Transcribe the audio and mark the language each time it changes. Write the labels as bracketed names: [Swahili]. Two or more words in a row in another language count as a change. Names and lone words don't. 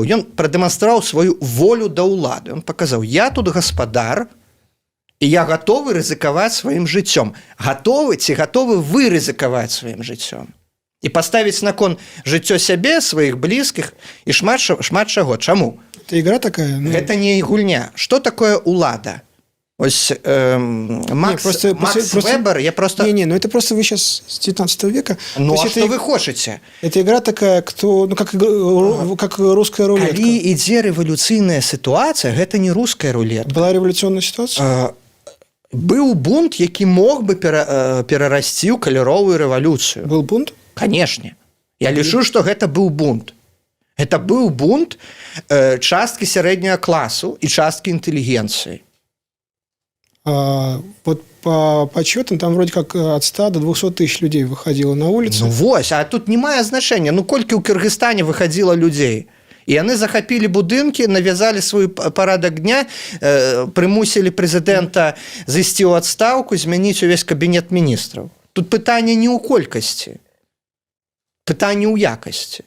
[Belarusian] Ён прадэманстраваў сваю волю да ўлады. Ён паказаў: я тут гаспадар, і я гатовы рызыкаваць сваім жыццём. Гатовы вы рызыкаваць сваім жыццём? І паставіць на кон жыццё сябе, сваіх блізкіх і шмат чаго. Чаму? [Russian] Это игра такая? Ну... [Belarusian] Гэта не гульня. Што такое ўлада? Ось Макс Вебер, я просто... [Russian] Не, ну это просто вы сейчас с 19 века. Ну, а это что вы хотите? Это игра такая, кто, ну, как русская рулетка. [Belarusian] Калі ідзе рэвалюцыйная сітуацыя, гэта не руская рулетка. [Russian] Была революционная ситуация? [Belarusian] Быў бунт, які мог бы перарасці ў каляровую рэвалюцыю. [Russian] Был бунт? [Belarusian] Канешне. Я лічу, што гэта быў бунт. Гэта быў бунт часткі сярэдняга класу і часткі інтэлігенцыі. [Russian] Вот по подсчетам там вроде как от 100 до 200 тысяч людей выходило на улицу. [Belarusian] Ну вось, а тут не мае значэння. Ну колькі ў Кыргызстане выходило людзей? І яны захапілі будынкі, навязалі свой парадак дня, прымусілі прэзідэнта зайсці ў адстаўку, змяніць увесь кабінет міністраў. Тут пытанне не ў колькасці, пытанне ў якасці.